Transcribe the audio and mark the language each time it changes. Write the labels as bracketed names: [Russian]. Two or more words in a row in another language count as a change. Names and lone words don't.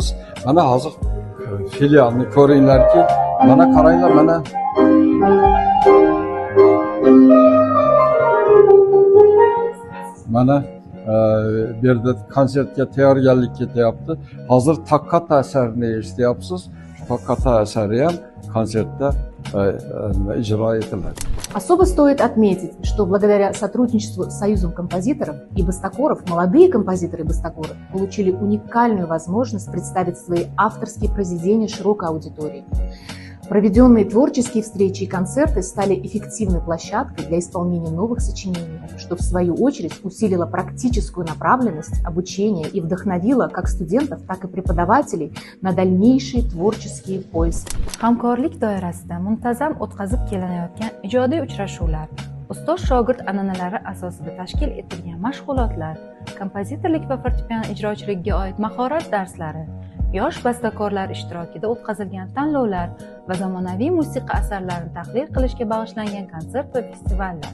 [Uzbek] Mana hozir filialni ko'ringlarki, mana qaranglar, mana mana bu yerda konsertga tayyorgarlik ketyapti. Hozir Toqqata asarini eshityapsiz. Toqqata asari ham konsertda ijro etiladi. [Russian] Особо стоит отметить, что благодаря сотрудничеству с Союзом композиторов и бастакоров молодые композиторы и бастакоры получили уникальную возможность представить свои авторские произведения широкой аудитории. Проведенные творческие встречи и концерты стали эффективной площадкой для исполнения новых сочинений, что в свою очередь усилило практическую направленность обучения и вдохновило как студентов, так и преподавателей на дальнейшие творческие поиски. [Uzbek] Hamkorlik doirasida muntazam o'tkazib kelinayotgan ijodiy uchrashuvlar, ustoz-shogird an'analari asosida tashkil etilgan mashg'ulotlar, kompozitorlik va fortepiano ijrochiligiga oid mahorat darslari, yosh bastakorlar ishtirokida o'tkazilgan tanlovlar va zamonaviy musiqa asarlarini tahlil qilishga bag'ishlangan konsert va festivallar.